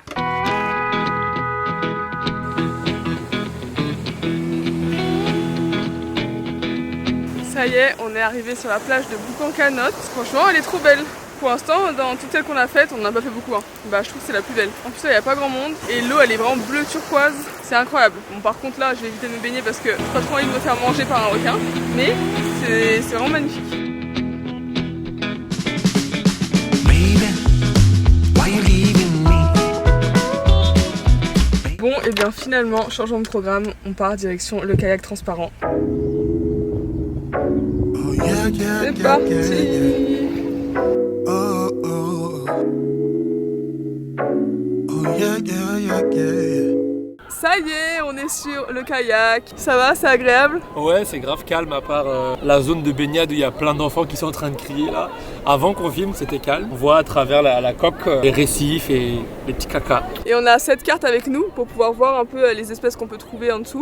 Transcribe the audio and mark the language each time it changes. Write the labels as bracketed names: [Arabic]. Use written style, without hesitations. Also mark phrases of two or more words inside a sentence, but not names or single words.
[French] Ça y est, on est arrivé sur la plage de Boucan-Canotte. Franchement, elle est trop belle. Pour l'instant, dans toutes celles qu'on a faites, on n'en a pas fait beaucoup. Bah, je trouve que c'est la plus belle. En plus, là, il n'y a pas grand monde. Et l'eau, elle est vraiment bleu turquoise. C'est incroyable. Bon, par contre, là, je vais éviter de me baigner parce que j'ai pas trop envie de me faire manger par un requin. Mais c'est vraiment magnifique. [English] Baby, why you leaving me? [French] et bien finalement, changement de programme, on part direction le kayak transparent. [English] Oh yeah, yeah, [French] C'est [English] yeah, [French] parti. [English] yeah, yeah. Oh, oh. Oh yeah, yeah, yeah, yeah. [French] Ça y est, on est sur le kayak. Ça va, c'est agréable? Ouais, c'est grave calme à part la zone de baignade où il y a plein d'enfants qui sont en train de crier là. Avant qu'on filme, c'était calme. On voit à travers la coque les récifs et les petits cacas. Et on a cette carte avec nous pour pouvoir voir un peu les espèces qu'on peut trouver en dessous.